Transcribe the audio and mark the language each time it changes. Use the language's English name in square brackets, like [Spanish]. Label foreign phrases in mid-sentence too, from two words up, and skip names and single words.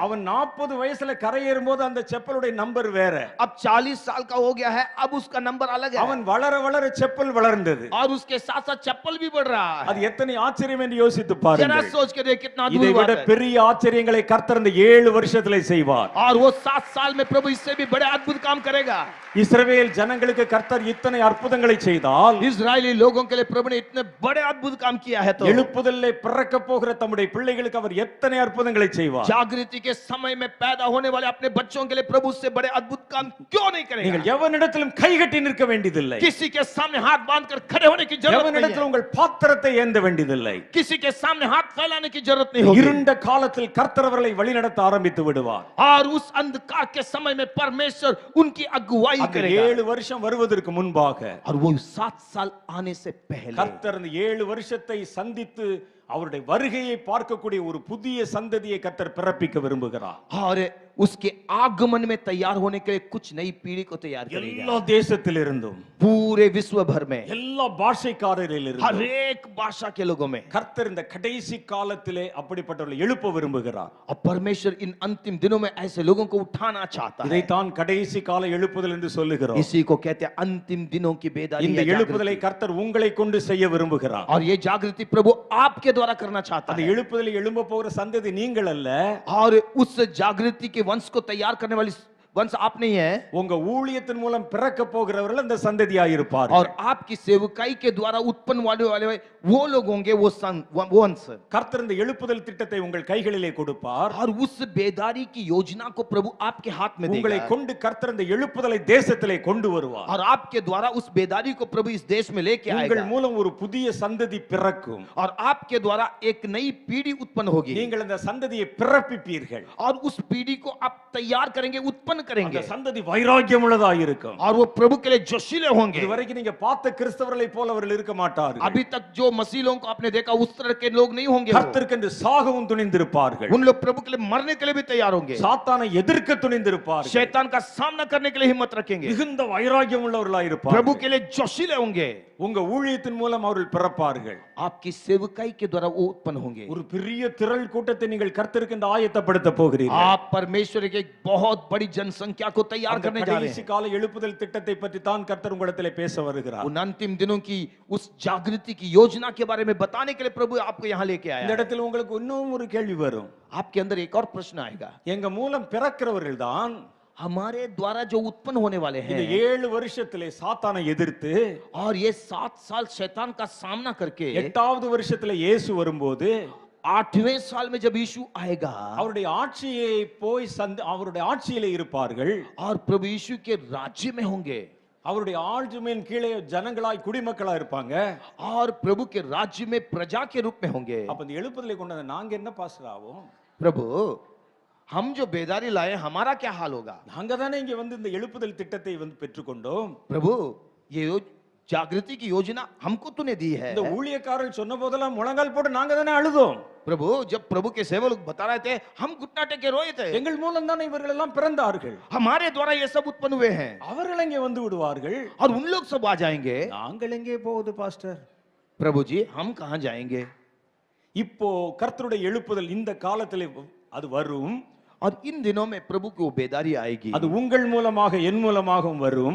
[Tamil] அவன் 40 வயசுல கரையேறும்போது அந்த செப்பலுடைய நம்பர் வேற. [Hindi] अब 40 साल का हो गया है, अब उसका नंबर अलग है। [Tamil] அவன் வளர வளர செப்பல் வளர்ந்தது. [Hindi] और उसके साथ साथ चप्पल भी बढ़ रहा है। [Tamil] அது எத்தனை ஆச்சரியம் என்று யோசித்து [Hindi] जरा [Tamil] பாருங்கள். [Hindi] सोच के देख कितना [Tamil] இதை [Hindi] अद्भुत [Tamil] விட [Hindi] बात है। [Tamil] பெரிய ஆச்சரியங்களை கர்த்தர் இந்த 7 வருஷத்திலே செய்வார். [Hindi] और वो 7 साल में प्रभु इससे भी बड़े अद्भुत काम करेगा। [Tamil] இஸ்ரவேல் ஜனங்களுக்கு கர்த்தர் இத்தனை அற்புதங்களை செய்தால் [Hindi] इजरायली लोगों के लिए प्रभु ने इतने बड़े अद्भुत काम किया है तो [Tamil] எழுப்புதலிலே பிறக்க போகிற தம்முடைய பிள்ளைகளுக்கு அவர் எத்தனை அற்புதங்களை செய்வார். [Hindi] जागृति के समय में पैदा होने वाले अपने बच्चों के लिए प्रभु उससे बड़े अद्भुत काम क्यों नहीं करेगा? [Tamil] நீங்கள் எவனிடத்திலும் கைகட்டி நிற்க வேண்டியதில்லை. [Hindi] किसी के सामने हाथ बांधकर खड़े होने की जरूरत नहीं [Tamil] எவனிடத்திலும் [Hindi] है। [Tamil] உங்கள் பாத்திரத்தை ஏந்த வேண்டியதில்லை. [Hindi] किसी के सामने हाथ फैलाने की जरूरत नहीं होगी। [Tamil] இருண்ட காலத்தில் கர்த்தர் அவர்களை வழிநடத்த ஆரம்பித்து விடுவார். [Hindi] और उस अंधकार के समय में परमेश्वर उनकी अगुवाई [Tamil] அந்த [Hindi] करेगा। [Tamil] 7 வருஷம் வருவதற்கு முன்பாக [Hindi] और वो 7 साल आने से पहले [Tamil] கர்த்தர் அந்த 7 வருஷத்தை சந்தித்து அவருடைய வருகையை பார்க்கக்கூடிய ஒரு புதிய சந்ததியை கர்த்தர் பிறப்பிக்க விரும்புகிறார். [Hindi] और उसके आगमन में तैयार होने के लिए कुछ नई पीढ़ी को तैयार करेगा। [Tamil] எல்லா தேசத்திலிருந்தும் [Hindi] पूरे विश्व भर में [Tamil] எல்லா பாஷைக்காரரிலிருந்தும் [Hindi] हर एक भाषा के लोगों में [Tamil] கர்த்தர் இந்த கடைசி காலத்திலே அப்படிப்பட்டவர்களை எழுப்ப விரும்புகிறார். [Hindi] और परमेश्वर इन अंतिम दिनों में ऐसे लोगों को उठाना चाहता है। [Tamil] இதைத்தான் கடைசி கால எழுப்புதல் என்று சொல்லுகிறோம். [Hindi] इसी को कहते हैं अंतिम दिनों की बेदारी [Tamil] இந்த [Hindi] या [Tamil] எழுப்புதலை [Hindi] जागृति। [Tamil] கர்த்தர் உங்களை கொண்டு செய்ய விரும்புகிறார். [Hindi] और ये जागृति प्रभु आपके द्वारा करना चाहता [Tamil] அந்த [Hindi] है। [Tamil] எழுப்புதலை எழும்ப போகிற சந்ததி நீங்கள் அல்ல. [Hindi] और उस जागृति के वंश को तैयार करने वाली वंश आप नहीं है। [Tamil] உங்க ஊழியத்தின் மூலம் பிறக்க போகிறவர்கள் அந்த சந்ததியாய் இருப்பார்கள். [Hindi] और आपकी सेवकाई के द्वारा उत्पन्न वाले वो लोग होंगे, वो वंश। [Tamil] கர்த்தர் இந்த எழுப்புதல் திட்டத்தை உங்கள் கைகளிலே கொடுப்பார். [Hindi] और उस बेदारी की योजना को प्रभु आपके हाथ में [Tamil] உங்களை [Hindi] देगा। [Tamil] கொண்டு கர்த்தர் இந்த எழுப்புதலை தேசத்திலே கொண்டு வருவார். [Hindi] और आपके द्वारा उस बेदारी को प्रभु इस देश में लेके [Tamil] உங்கள் [Hindi] आएगा। [Tamil] மூலம் ஒரு புதிய சந்ததி பிறக்கும். [Hindi] और आपके द्वारा एक नई पीढ़ी उत्पन्न होगी। [Tamil] நீங்கள் அந்த சந்ததியை பிறப்பிப்பீர்கள். [Hindi] और उस पीढ़ी को आप तैयार करेंगे, उत्पन्न [Tamil] அந்த [Hindi] करेंगे। [Tamil] சந்ததி வைராக்கியம் உள்ளதாக இருக்கும். [Hindi] और वो प्रभु के लिए जोशीले होंगे। [Tamil] இதுவரைக்கும் நீங்க பார்த்த கிறிஸ்தவர்களை போல அவர்கள் இருக்க மாட்டார்கள். [Hindi] अभी तक जो मसीह लोगों को आपने देखा उस तरह के लोग नहीं होंगे। वो। [Tamil] கர்த்தருக்கு சாகவும் துணிந்திருப்பார்கள். [Hindi] उन लोग प्रभु के लिए मरने के लिए भी तैयार होंगे। [Tamil] சாத்தானை எதிர்க்க துணிந்திருப்பார்கள். [Hindi] शैतान का सामना करने के लिए हिम्मत रखेंगे। [Tamil] மிகுந்த வைராக்கியம் உள்ளவர்களாய் இருப்பார்கள். [Hindi] प्रभु के लिए जोशीले होंगे। [Tamil] உங்க ஊழியத்தின் மூலம் அவர்கள் பிறப்பார்கள். [Hindi] आपकी सेवकाई के द्वारा वो उत्पन्न होंगे। [Tamil] ஒரு பெரிய திரள் கூட்டத்தை நீங்கள் கர்த்தருக்கு இந்த ஆயத்தப்படுத்த போகிறீர்கள். [Hindi] आप परमेश्वर के एक बहुत बड़ी जनसंख्या को तैयार [Tamil] அந்த [Hindi] करने जा रहे [Tamil] கடைசி [Hindi] हैं। [Tamil] கால எழுப்புதல் திட்டத்தை பற்றி தான் கர்த்தர் உங்களிடத்திலே பேச வருகிறார். [Hindi] उन अंतिम दिनों की उस जागृति की योजना के बारे में बताने के लिए प्रभु आपको यहाँ लेके आया [Tamil] இந்த [Hindi] है। [Tamil] இடத்துல உங்களுக்கு இன்னும் ஒரு கேள்வி வரும். [Hindi] आपके अंदर एक और प्रश्न आएगा। [Tamil] எங்க மூலம் பிறக்கிறவர்கள் தான் [Hindi] हमारे द्वारा जो उत्पन्न होने वाले [Tamil] இந்த [Hindi] हैं [Tamil] 7 வருஷத்திலே சாத்தானை எதிர்த்து [Hindi] और ये 7 साल शैतान का सामना करके [Tamil] 8வது வருஷத்திலே இயேசு வரும்போது [Hindi] 8वें साल में जब यीशु आएगा [Tamil] அவருடைய ஆட்சியை போய் அவருடைய ஆட்சியிலே இருப்பார்கள். [Hindi] और प्रभु यीशु के राज्य में होंगे। [Tamil] அவருடைய ஆளுமையின் கீழே ஜனங்களாய் குடிமக்களா இருப்பாங்க. [Hindi] और प्रभु के राज्य में प्रजा के रूप में होंगे। [Tamil] அப்ப இந்த எழுப்புதலை கொண்டு நாங்க என்ன பாஸ்டர் ஆவோம்? [Hindi] प्रभु हम जो बेदारी लाए हमारा क्या हाल होगा? [Tamil] நாங்க தானே இங்க வந்து இந்த எழுப்புதல் திட்டத்தை வந்து பெற்றுக்கொண்டோம். [Hindi] प्रभु ये जागृति की योजना हमको तूने दी है। [Tamil] இந்த ஊழியக்காரர்கள் சொன்ன போதெல்லாம் முழங்கால் போட்டு நாங்க தானே அழுதோம். [Hindi] प्रभु जब प्रभु के सेवक लोग बता रहे थे हम घुटना टेके रोए थे। [Tamil] எங்கள் மூலம் தானே இவர்கள் எல்லாம் பிறந்தார்கள். [Hindi] हमारे द्वारा ये सब उत्पन्न हुए हैं। [Tamil] அவர்கள் எங்கே வந்து விடுவார்கள்? [Hindi] और उन लोग सब आ जाएंगे। [Tamil] நாங்கள் எங்கே போவது பாஸ்டர்? [Hindi] प्रभु जी हम कहां जाएंगे? [Tamil] இப்போ கர்த்தருடைய எழுப்புதல் இந்த காலத்திலே அது வரும். [Hindi] और इन दिनों में प्रभु की वो बेदारी आएगी। [Tamil] அது உங்கள் மூலமாக என் மூலமாகவும் வரும்.